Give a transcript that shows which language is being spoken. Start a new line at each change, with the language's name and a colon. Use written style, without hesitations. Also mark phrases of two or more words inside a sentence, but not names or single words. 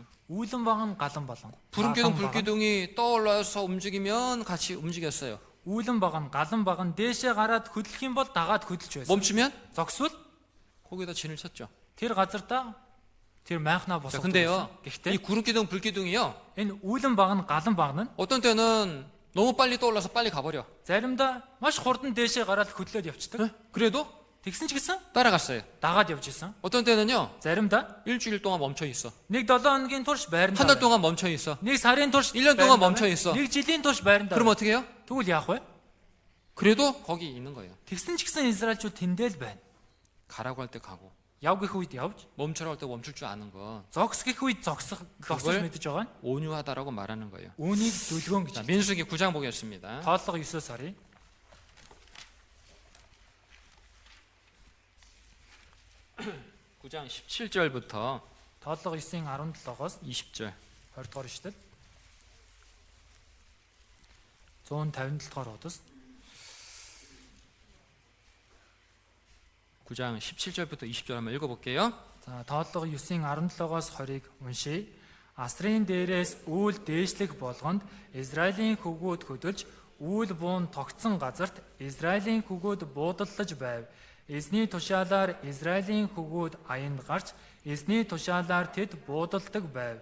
Mongolian: Үүлэн баган галан балан.
Korean: 구름 기둥, 불 기둥이 떠올라서 움직이면 같이 움직였어요.
Mongolian: Үүлэн баган галан баган дээшээ гараад хөдлөх юм бол дагаад хөдөлж байсан.
Korean: 멈추면
Mongolian: Зогсвол
Korean: 거기다 진을 쳤죠.
Mongolian: тэр газартаа тэр майхнаа
Korean: 자,
Mongolian: босгох.
Korean: 근데요, 이
Mongolian: Гэхдээ
Korean: 구름 기둥, 불 기둥이요.
Mongolian: энэ үүлэн баган галан баган нь
Korean: 어떤 때는 너무 빨리 떠올라서 빨리 가버려.
Mongolian: заримдаа маш хурдан дээшээ гараад хөдлөөд явцдаг.
Korean: 그래도
Mongolian: Тэгсэн ч гэсэн
Korean: 따라갔어요.
Mongolian: дагаад явж исэн.
Korean: 어떤 때는요,
Mongolian: Заримдаа
Korean: 일주일 동안 멈춰 있어.
Mongolian: нэг 7 хоногийн турш байранд.
Korean: 한 달 동안 멈춰 있어.
Mongolian: нэг сарын турш
Korean: 1년 동안
Mongolian: байранд
Korean: 멈춰
Mongolian: байна.
Korean: 있어.
Mongolian: нэг жилийн турш байранд.
Korean: 그럼 어떻게 해요?
Mongolian: Тэгвэл яах вэ?
Korean: 그래도 거기 있는 거예요.
Mongolian: Тэгсэн ч гэсэн Израильчууд тэндэл байна.
Korean: 가라고 할 때 가고,
Mongolian: Яв гэх үед явж,
Korean: 멈추라고 할 때 멈출 줄 아는 거
Mongolian: зогс гэх үед зогсож
Korean: 그걸
Mongolian: мэдэж байгаа нь
Korean: 온유하다라고 말하는 거예요.
Mongolian: үүнийг дүлгөөн гэж.
Korean: 자, 민수기 9장 보겠습니다.
Mongolian: Тооллого 9-оос харъя.
Korean: 9장 17절부터
Mongolian: Тооллого 9-ийн 17-оос
Korean: 20절.
Mongolian: 20 дугаар ишлэл. 157 дугаар удас.
Korean: 9장 17절부터 20절 한번 읽어볼게요.
Mongolian: За тооллого 9-ийн 17-оос 20-ыг уншийе. Асрын дээрээс үйл дээшлэх болгонд Израилийн хөвгүүд хөдөлж үйл буун тогтсон газарт Израилийн хөвгүүд буудаллаж байв. Эзний тушаалаар Израилийн хөвгүүд аянд гарч эзний тушаалаар тэд буудалдаг байв.